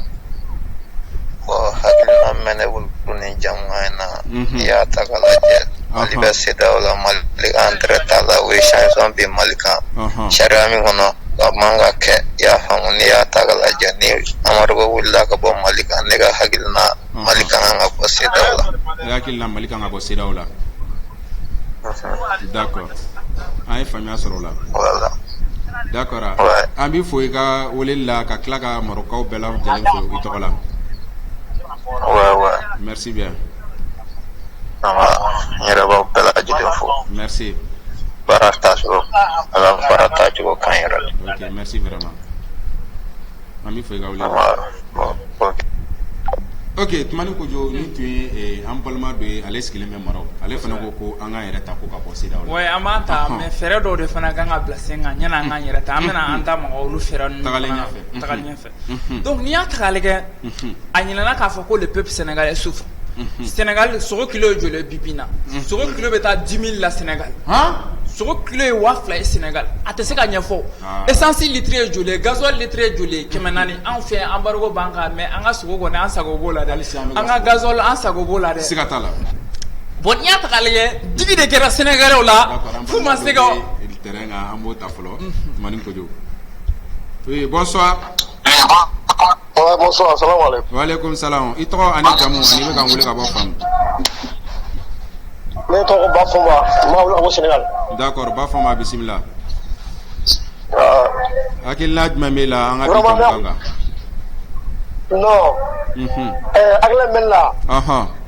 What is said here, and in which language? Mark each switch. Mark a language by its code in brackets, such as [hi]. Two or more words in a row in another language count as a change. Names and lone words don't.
[bm] Bon, hakilina min bɛ ne bolo ni jamukan in na n'i y'a ta k'a lajɛ Mali bɛ CEDEAO la Mali entrée t'a la o ye changement bɛ Mali kan sariya min kɔnɔ a man ka kɛ i y'a faamu n'i y'a ta k'a lajɛ ni embargo wulila ka bɔ Mali kan ne ka hakilina Mali kan ka bɔ CEDEAO la. Ne hakilina Mali kan ka bɔ CEDEAO la. D'accord. An ye faamuya sɔrɔ o la. Voilà. D'accord. An b'i fo i ka weleli la ka tila ka Marocains bɛɛ lajɛlen fo i tɔgɔ la. Ouais. [fr] Merci bien. Merci. Ok, merci vraiment. Ami, faut y aller. [bm] Ok, tumani ko jo ni tu ye an balima dɔ ye ale sigilen bɛ Maroc ale fana ko an k'an yɛrɛ ta ko ka bɔ CEDEAO la. Ouais, an b'an ta mais fɛɛrɛ dɔw de fana kan ka bila sen kan yanni an k'an yɛrɛ ta an bɛna an ta maga olu fɛɛrɛ ninnu tagalen ɲɛfɛ. Donc n'i y'a ta k'a lajɛ a ɲinana k'a fɔ ko [fr] le peuple sénégalais souffre. [bm] Sénégal sogo kilo ye joli bi na sogo kilo bɛ taa 10 000 la Sénégal. Sogo kilo ye 2,000 ye Sénégal a tɛ se ka ɲɛfɔ [fr] essence litre [bm] ye joli ye gasoil litre ye joli ye 400 anw fɛ embargo b'an kan mais an ka sogo kɔni an sago b'o la dɛ an ka gasoil an sago b'o la dɛ. Siga t'a la. Bon n'i y'a ta k'a lajɛ digi de kɛra Sénégalais la f'u ma se ka. terrain kan an b'o ta fɔlɔ Tumani Kojo. [fr] Oui, bonsoir. Bonsoir, [ar] سلام عليكم. وعليكم سلام. [bm] I tɔgɔ ani jamu ani bɛ k'an wele ka bɔ fan. Ne tɔgɔ Bafoma, n b'a wele ka bɔ Sénégal. D'accord, Bafoma bisimila. Hakilina jumɛn b'e la an ka bi jamu kan? Non. Hakilina min la.